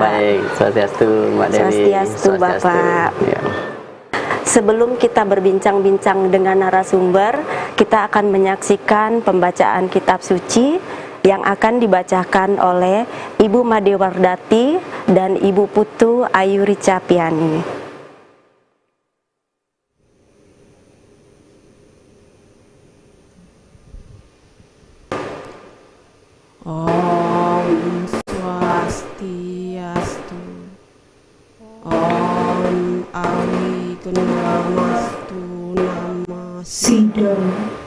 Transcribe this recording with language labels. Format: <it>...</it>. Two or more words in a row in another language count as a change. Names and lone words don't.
<id>Baik, Swastiastu Mbak Dewi. Swastiastu Bapak. Ya. Sebelum kita berbincang-bincang dengan narasumber, kita akan menyaksikan pembacaan kitab suci yang akan dibacakan oleh Ibu Madewardati dan Ibu Putu Ayu Ricapiani.</id> <sa>ॐ स्वस्त्यस्तु. ॐ अविघ्नमस्तु नमः सिद्धम्.</sa>